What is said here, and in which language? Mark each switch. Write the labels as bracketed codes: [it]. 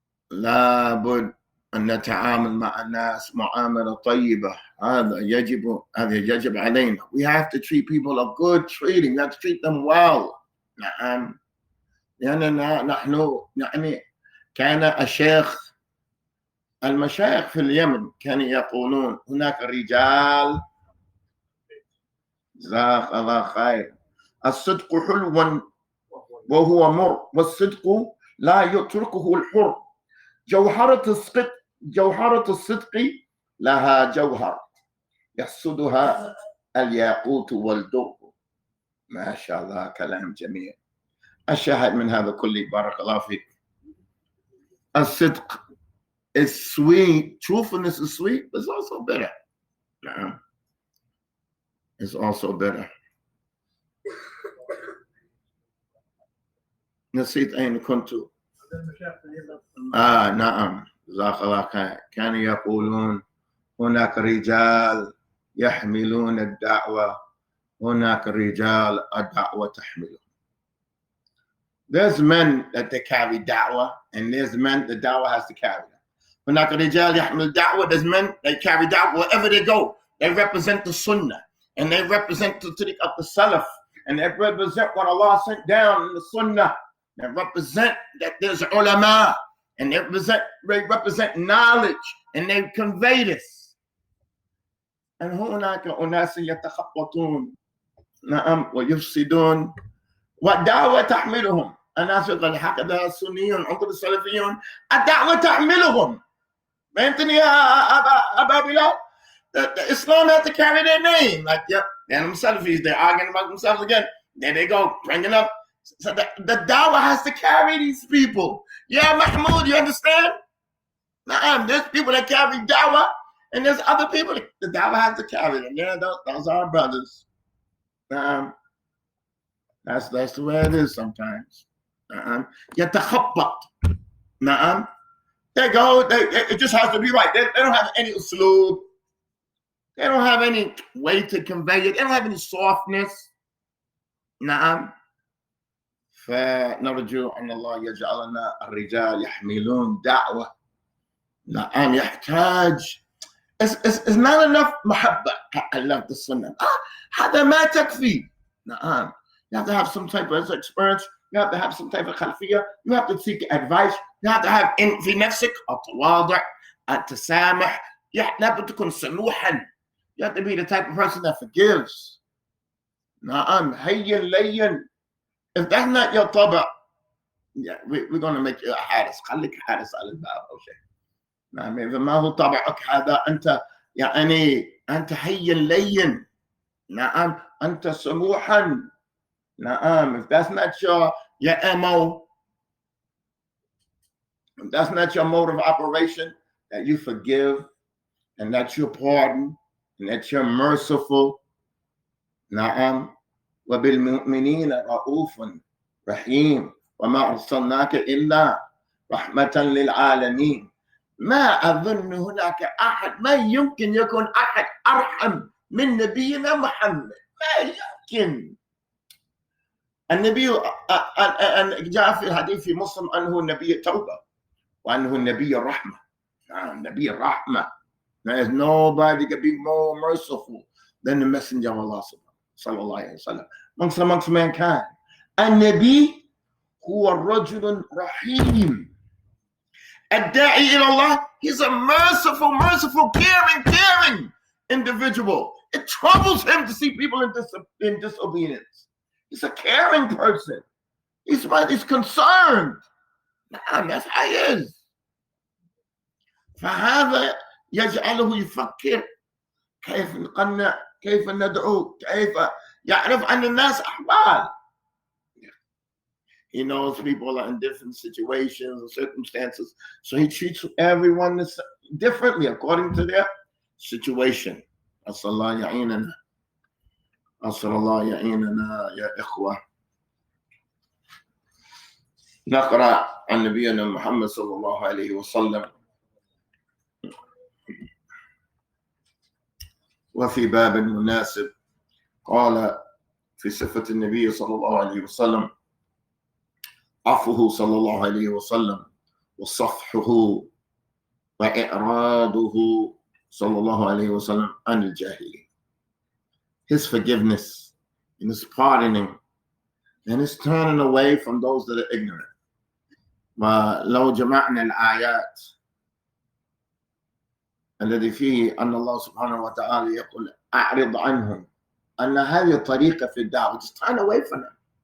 [ar] لابد أن نتعامل مع الناس معاملة طيبة. هذا يجب علينا. [en] We have to treat people of good treating. We have to treat them well. [ar] نعم. لأننا نحن يعني كان المشايخ في اليمن كانوا يقولون هناك رجال جزاك الله خير. الصدق حلو وهو مر والصدق لا يتركه الحر. جوهرة الصدق لها جوهر يحسدها الياقوت والدر. ما شاء الله كلام جميل. الشاهد من هذا كله بارك الله فيك. الصدق [en] is sweet. Truthfulness is sweet, but it's also bitter. It's also bitter. [ar] نسيت أين كنت. نعم جزاك الله خير. كانوا يقولون هناك رجال يحملون الدعوة، هناك رجال الدعوة تحملهم. [en] There's men that they carry da'wah, and there's men the da'wah has to carry them. [ar] هناك رجال يحمل دعوة. [en] There's men they carry da'wah wherever they go. They represent the sunnah, and they represent the tariq of the salaf, and they represent what Allah sent down in the sunnah. They represent that there's ulama, and they represent knowledge, and they convey this. [ar] أن هناك أناس يتخبطون نعم ويفسدون، والدعوة تحملهم. الناس يقول هكذا السنيون انظر السلفيون، الدعوة تحملهم. فهمتني يا أبا بلال؟ [en] Islam has to carry their name. Like, yeah, and Salafis, they're arguing about themselves again. There they go, bringing up. So the dawah has to carry these people. Yeah, Mahmoud, you understand? There's people that carry dawah, and there's other people that the dawah has to carry them. Yeah, those are our brothers. That's the way it is sometimes. [ar] يتخبط. [en] They go, it just has to be right. They don't have any usloob. They don't have any way to convey it. They don't have any softness. [ar] نعم. فنرجو أن الله يجعلنا الرجال يحملون دعوة. نعم يحتاج. [en] It's not enough [ar] محبة. [en] I love the sunnah. [ar] هذا ما تكفي. نعم. [en] You have to have some type of experience. You have to have some type of [ar] خلفية. [en] You have to seek advice. You have to have [ar] في نفسك التواضع، التسامح. لابد تكون سموحا. [en] You have to be the type of person that forgives. [ar] نعم هين لين. [en] If that's not your [ar] طبع, [en] yeah, we're going to make you a [ar] حارس. خليك حارس على الباب أو شيء. نعم إذا ما هو طبعك هذا أنت يعني أنت هين لين. نعم أنت سموحا. نعم [en] if that's not your MO, if that's not your mode of operation, that you forgive and that you pardon and that you're merciful. [ar] نعم وبالمؤمنين رؤوف رحيم وما أرسلناك إلا رحمة للعالمين. ما أظن هناك أحد، ما يمكن يكون أحد أرحم من نبينا محمد. ما يمكن. النبي جاء في الحديث في مسلم أنه نبي التوبة وأنه نبي الرحمة. نبي الرحمة. [en] There is nobody can be more merciful than the messenger of Allah [ar] صلى الله عليه وسلم [en] amongst mankind. [ar] النبي هو الرجل رحيم. الداعي إلى الله, [en] he's a merciful, caring individual. It troubles him to see people in disobedience. He's a caring person. He's concerned. That's how he is. [ar] فهذا يجعله يفكر كيف نقنع، كيف ندعو، كيف يعرف عن الناس أحوال. [en] He knows people are in different situations and circumstances, so he treats everyone differently according to their situation. [ar] أسأل الله يعيننا. أسأل الله يعيننا يا إخوة. نقرأ عن نبينا محمد صلى الله عليه وسلم. وفي باب مناسب قال في صفة النبي صلى الله عليه وسلم: عفوه صلى الله عليه وسلم وصفحه وإعراضه صلى الله عليه وسلم عن الجالهين. [en] His forgiveness and his pardoning and his turning away from those that are ignorant. [ar] ولو جمعنا الآيات الذي فيه أن الله سبحانه وتعالى يقول أعرض عنهم، أن هذه الطريقة في الدعوة، [en] just turn away from them.